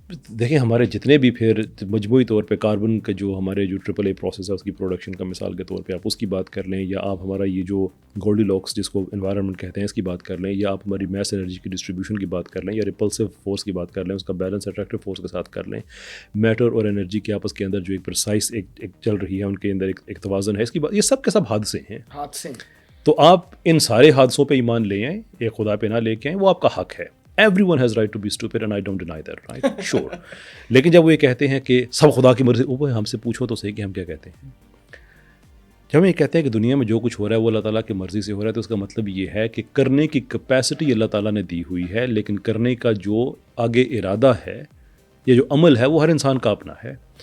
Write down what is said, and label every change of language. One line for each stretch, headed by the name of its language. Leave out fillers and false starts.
Urdu: دیکھیں ہمارے جتنے بھی پھر مجموعی طور پہ کاربن کا جو ہمارے جو ٹرپل اے پروسیس ہے اس کی پروڈکشن کا مثال کے طور پہ آپ اس کی بات کر لیں, یا آپ ہمارا یہ جو گولڈی لاکس جس کو انوائرمنٹ کہتے ہیں اس کی بات کر لیں, یا آپ ہماری میس انرجی کی ڈسٹریبیوشن کی بات کر لیں, یا ریپلسو فورس کی بات کر لیں, اس کا بیلنس اٹریکٹیو فورس کے ساتھ کر لیں, میٹر اور انرجی کے آپس کے اندر جو ایک پرسائز ایک چل رہی ہے, ان کے اندر ایک توازن ہے, اس کی بات, یہ سب کے سب حادثے ہیں. تو آپ ان سارے حادثوں پہ ایمان لے آئیں, ایک خدا پہ نہ لے کے آئیں, وہ آپ کا حق ہے.
English: Everyone has right to be stupid and I don't deny that, right? Sure.
Urdu: لیکن جب وہ یہ کہتے ہیں کہ سب خدا کی مرضی, وہ ہم سے پوچھو تو صحیح کہ ہم کیا کہتے ہیں. جب ہم یہ کہتے ہیں کہ دنیا میں جو کچھ ہو رہا ہے وہ اللہ تعالیٰ کی مرضی سے ہو رہا ہے, تو اس کا مطلب یہ ہے کہ کرنے کی کیپیسٹی اللہ تعالیٰ نے دی ہوئی ہے, لیکن کرنے کا جو آگے ارادہ ہے یا جو عمل ہے وہ ہر انسان کا اپنا ہے.